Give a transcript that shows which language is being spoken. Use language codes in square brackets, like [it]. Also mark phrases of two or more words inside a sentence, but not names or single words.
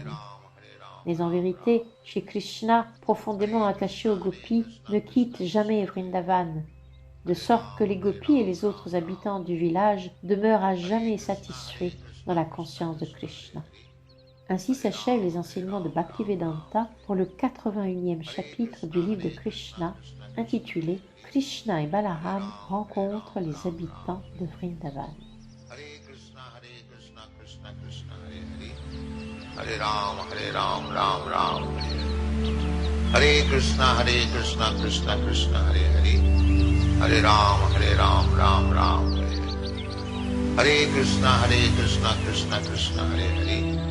[fr] Mais en vérité, Shri Krishna, profondément attaché aux gopis, ne quitte jamais Vrindavan, de sorte que les gopis et les autres habitants du village demeurent à jamais satisfaits dans la conscience de Krishna. Ainsi s'achèvent les enseignements de Bhaktivedanta pour le 81e chapitre du livre de Krishna, intitulé « Krishna et Balaram rencontrent les habitants de Vrindavan ». Hare Ram, Ram Ram, Hare Krishna, Krishna Krishna, Hare Hare. Hare Ram, Ram Ram, Hare Krishna, Krishna Krishna, Hare Hare.